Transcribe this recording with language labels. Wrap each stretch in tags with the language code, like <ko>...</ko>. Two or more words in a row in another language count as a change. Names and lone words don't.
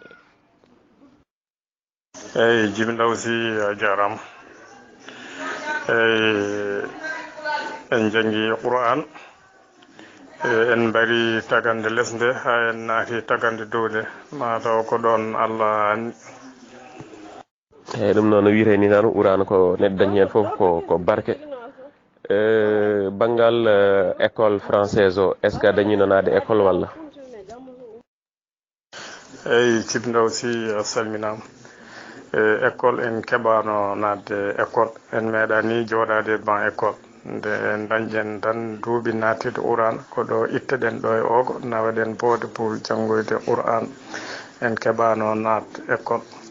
<ff>eyyi Djiby Ndaw Sy a jarama eyyi en jangi Qur'an en mbari tagande lesde ha en naati tagande dowde mataw ko ɗon Allah anni. eyyi ɗum noon no wiite ni tan Qur'an ko neɗɗo dañi hen foof ko barke. Banggal</ff> <fr>école française</fr> <ff>o</ff> <fr>est ce que</fr> <ff>dañino naade école walla? eyyi Djiby Ndaw Sy a salminama école en keɓano nadde école en meeɗani jooɗade ban école nde dañƴen tan duuɓi nattide Qur'an ko ɗo itteɗen ɗo e ogo nawaɗen boode pour janggoyde Qur'an en keɓano nadde école.</ff>